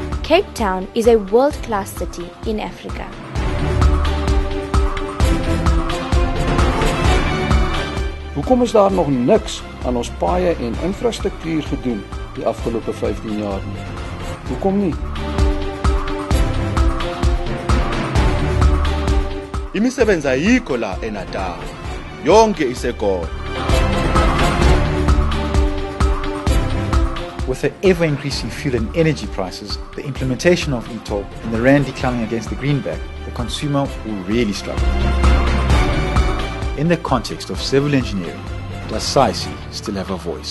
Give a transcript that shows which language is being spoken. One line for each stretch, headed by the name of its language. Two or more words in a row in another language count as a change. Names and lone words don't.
English: Cape Town is a world-class city in Afrika.
Afrikaans: Hoekom is daar nog niks aan ons paaie en infrastruktuur gedoen die afgelope 15 jaar nie? Hoekom nie?
Zulu: Imisebenzi ayikho la eNatal. Yonke isekhona.
English: With the ever-increasing fuel and energy prices, the implementation of e-toll and the rand declining against the greenback, the consumer will really struggle. In the context of civil engineering, does SAICI still have a voice?